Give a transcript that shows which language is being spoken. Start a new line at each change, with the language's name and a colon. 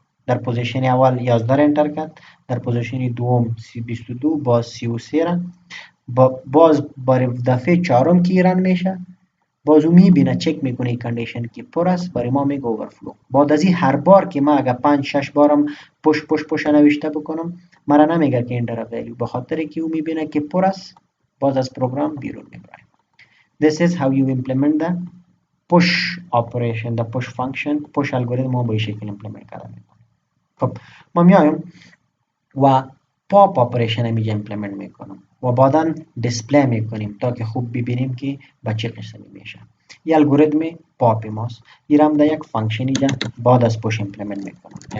Persian: در پوزیشن اول 11 را انتر کرد، در پوزیشن دوم 22 باز 33 را باز بار دفعه چهارم که رن میشه باز او میبینه چک میکنه کاندیشن که پر است، برای ما میگه اوورفلو. بعد از این هر بار که ما اگه 5 6 بارم پش نوشته بکنم مرا نمیگه که انتر ولیو، به خاطر که او میبینه که پر است، باز از پروگرام بیرون میبره.
English: This is how you implement the push operation, the push function.
Persian: push algorithm ما به این شکل implement کردن. خب ما میایم و پاپ اپریشن هم اینجا ایمپلمنت میکنم و بعدا دیسپلی میکنیم تا که خوب ببینیم که به چه قسمی میشه. این الگوریتم پاپ ماست. این هم در یک فانکشن اینجا بعد از پوش ایمپلمنت میکنم.